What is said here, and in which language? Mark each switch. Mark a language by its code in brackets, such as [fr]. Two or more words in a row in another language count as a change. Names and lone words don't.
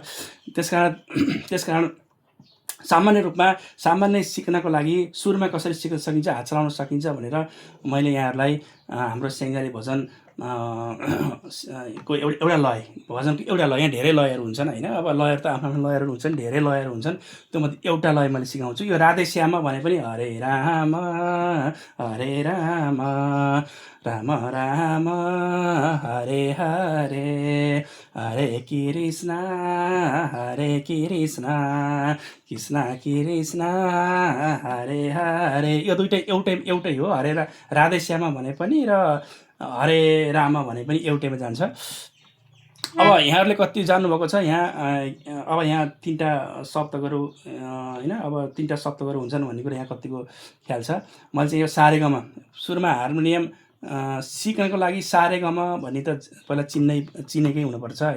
[ne] त्यसकारण सामान्य रूपमा सामान्य सिक्नको लागि सुरुमा कसरी सिक्न सकिन्छ, हात चलाउन सकिन्छ भनेर मैले यहाँहरूलाई हाम्रो स्याङ्जाले भजन को एउटा लय, भजनको एउटा लय, यहाँ धेरै लयहरू हुन्छन् होइन। अब लयहरू त आफ्नो लयहरू हुन्छन्, धेरै लयहरू हुन्छन्, त्यो मध्ये एउटा लय मैले सिकाउँछु। यो राधे श्याम भने पनि हरे राम राम राम हरे हरे हरे कृष्ण कृष्ण कृष्ण हरे हरे। यो दुइटै एउटै हो। हरे राधे श्याम भने पनि र हरे राम भने पनि एउटैमा जान्छ। अब यहाँहरूले कति जान्नुभएको छ, अब यहाँ तिनवटा शब्दहरू होइन, अब तिनवटा शब्दहरू हुन्छन् भन्ने कुरा यहाँ कतिको ख्याल छ। मैले चाहिँ यो सारेगमा सुरुमा हार्मोनियम सिक्नको लागि सारेगमा भन्ने त पहिला चिनेकै हुनुपर्छ होइन।